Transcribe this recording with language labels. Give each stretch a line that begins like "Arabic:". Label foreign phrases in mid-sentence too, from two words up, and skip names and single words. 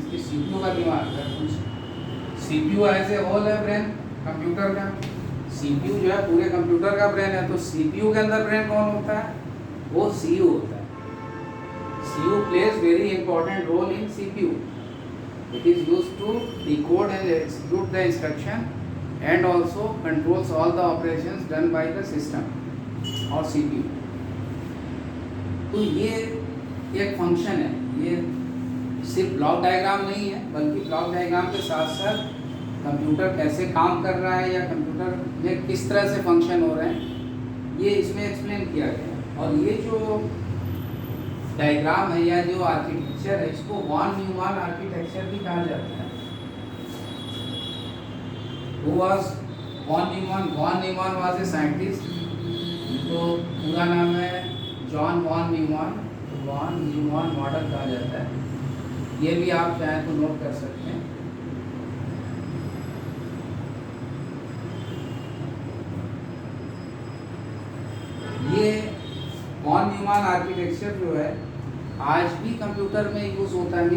Hindi: इसकी सीपीयू का दिमाग है कुछ। सीपीयू
English: as a whole
Hindi: है ब्रेन कंप्यूटर का, सीपीयू जो है पूरे कंप्यूटर का ब्रेन है। तो सीपीयू के अंदर ब्रेन कौन होता है? वो सीयू होता है।
English: CU plays very important role in CPU. It is used to decode and execute the instruction and also controls all the operations done by the system और CPU।
Hindi: तो ये एक फंक्शन है, ये सिर्फ
English: ब्लॉक डायग्राम
Hindi: नहीं है, बल्कि
English: ब्लॉक डायग्राम
Hindi: के साथ साथ कंप्यूटर कैसे काम कर रहा है या कंप्यूटर में किस तरह से फंक्शन हो रहे हैं, ये इसमें एक्सप्लेन किया गया है। और ये जो डायग्राम है या जो आर्किटेक्चर है, इसको वॉन न्यूमैन आर्किटेक्चर भी कहा जाता है।
English: Who was von Neumann? Von Neumann was a scientist।
Hindi: तो पूरा नाम है जॉन वॉन न्यूमैन। वॉन न्यूमैन मॉडल कहा जाता है। ये भी आप चाहें तो नोट कर सकते हैं। ये वॉन न्यूमैन आर्किटेक्चर जो है आज भी कंप्यूटर में यूज होता है।